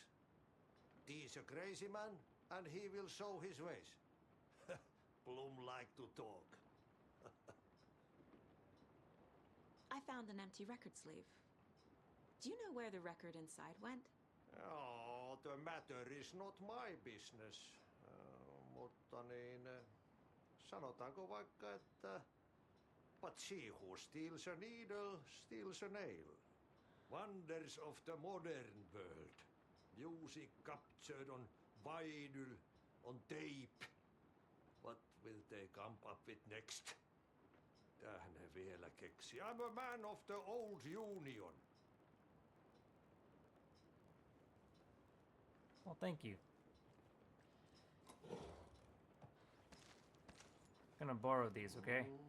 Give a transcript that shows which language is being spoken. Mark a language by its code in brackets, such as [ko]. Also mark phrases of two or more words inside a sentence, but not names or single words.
[en] He's a crazy man, and he will show his ways. Bloom like to talk. I found an empty record sleeve. Do you know where the record inside went? Oh, the matter is not my business. [fi] Mutta niin, sanotaanko vaikka, että [en] but she who steals a needle steals a nail. Wonders of the modern world. Music captured on vinyl, on tape. What will they come up with next? [fi] Tähän vielä keksi. [en] I'm a man of the old union. Well, thank you. Gonna borrow these, okay?